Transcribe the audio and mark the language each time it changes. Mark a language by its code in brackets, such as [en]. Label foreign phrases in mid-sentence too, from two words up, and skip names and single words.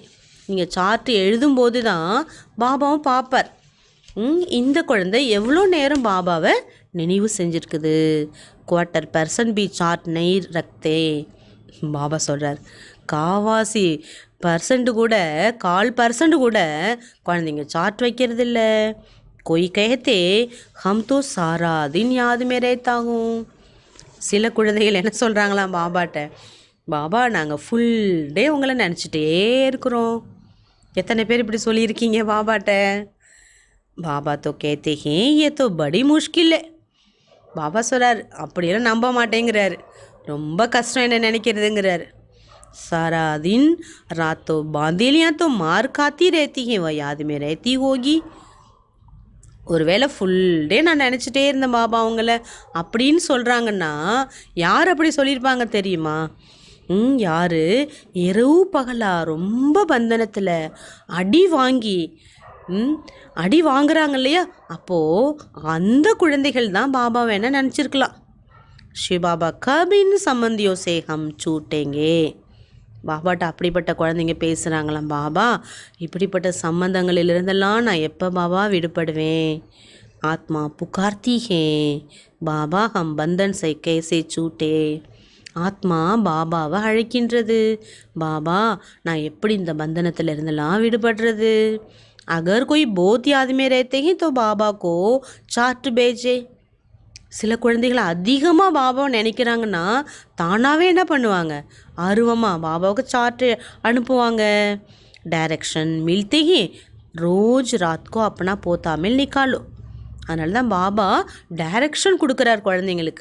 [ta] நீங்கள் சார்ட் எழுதும்போது தான் பாபாவும் பார்ப்பார், இந்த குழந்தை எவ்வளோ நேரம் பாபாவை நினைவு செஞ்சுருக்குது. [hi] 1% भी चार्ट नहीं रखते. [ta] பாபா சொல்கிறார், காவாசி % கூட 1/4% கூட குழந்தைங்க சார்ட் வைக்கிறது இல்லை. [hi] कोई कहते हम तो सारा दिन याद में रहता हूँ. [ta] சில குழந்தைகள் என்ன சொல்கிறாங்களாம் பாபாட்ட, பாபா நாங்கள் [en] full day [ta] உங்களை நினச்சிட்டே இருக்கிறோம். எத்தனை பேர் இப்படி சொல்லியிருக்கீங்க பாபாட்ட? [hi] बाबा तो कहते हैं ये तो बड़ी मुश्किल. [ta] பாபா சொல்கிறார், அப்படியெல்லாம் நம்ப மாட்டேங்கிறாரு, ரொம்ப கஷ்டம் என்ன நினைக்கிறதுங்கிறாரு. [hi] सारा दिन रातों बांदेलियाँ तो मार खाती रहती हैं, वह याद में रहती होगी. [ta] ஒருவேளை [en] full day [ta] நான் நினச்சிட்டே இருந்தேன் பாபா அவங்கள அப்படின்னு சொல்கிறாங்கன்னா யார் அப்படி சொல்லியிருப்பாங்க தெரியுமா? யார் இரவு பகலா ரொம்ப பந்தனத்தில் அடி வாங்குறாங்க இல்லையா, அப்போது அந்த குழந்தைகள் தான் பாபா வேணா நினச்சிருக்கலாம். [hi] शिव बाबा कब इन संबंधियों से हम छूटेंगे. [ta] பாபாட்ட அப்படிப்பட்ட குழந்தைங்க பேசுகிறாங்களாம், பாபா இப்படிப்பட்ட சம்பந்தங்களிலிருந்தெல்லாம் நான் எப்போ பாபா விடுபடுவேன். [hi] आत्मा पुकारती है बाबा हम बंधन से कैसे छूटें. [ta] ஆத்மா பாபாவை அழைக்கின்றது, பாபா நான் எப்படி இந்த பந்தனத்தில் இருந்தெல்லாம் விடுபடுறது. [hi] அகர் कोई बहुत याद में रहते हैं तो बाबा को चार्ट भेजे. [ta] சில குழந்தைகள் அதிகமாக பாபாவை நினைக்கிறாங்கன்னா தானாகவே என்ன பண்ணுவாங்க, ஆர்வமாக பாபாவுக்கு சார்ட்டு அனுப்புவாங்க. [hi] डायरेक्शन मिलते ही रोज रात को अपना पोतामेल निकालो. [ta] அதனால தான் பாபா டைரக்ஷன் கொடுக்குறார் குழந்தைங்களுக்கு.